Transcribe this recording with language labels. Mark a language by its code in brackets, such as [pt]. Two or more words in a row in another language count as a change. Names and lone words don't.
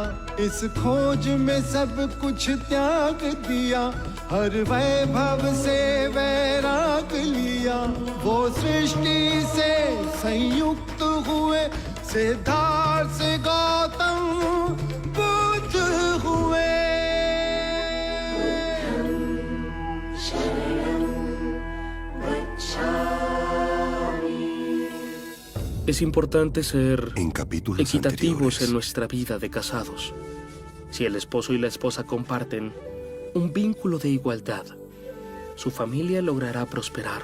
[hi] इस खोज में सब कुछ त्याग दिया, हर वैभव से वैराग लिया। वो सृष्टि से संयुक्त हुए, सिद्धार्थ से गौतम बुद्ध हुए। [es] Es importante ser En capítulos equitativos anteriores. en nuestra vida de casados. Si el esposo y la esposa comparten un vínculo de igualdad, su familia logrará prosperar.